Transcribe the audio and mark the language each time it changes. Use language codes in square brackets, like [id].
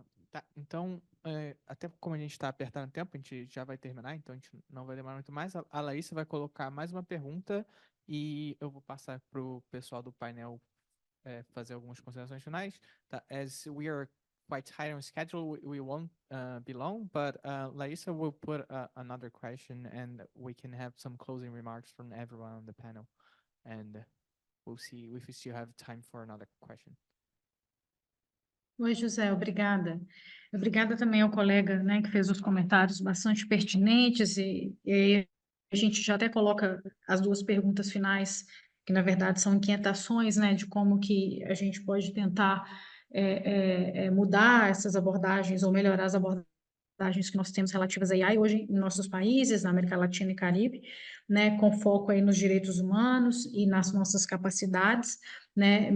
[pt] Tá, então, até como a gente está apertando o tempo, a gente já vai terminar, então a gente não vai demorar muito mais. A Laísa vai colocar mais uma pergunta e eu vou passar para o pessoal do painel fazer algumas considerações finais. [en] Tá, as we are quite tight on schedule, we won't be long, but Laísa will put another question and we can have some closing remarks from everyone on the panel. And we'll see if we still have time for another question. [pt] Oi, José, obrigada. Obrigada também ao colega, né, que fez os comentários bastante pertinentes e aí a gente já até coloca as duas perguntas finais, que na verdade são inquietações, né, de como que a gente pode tentar mudar essas abordagens ou melhorar as abordagens que nós temos relativas à AI hoje em nossos países, na América Latina e Caribe, né, com foco aí nos direitos humanos e nas nossas capacidades, né.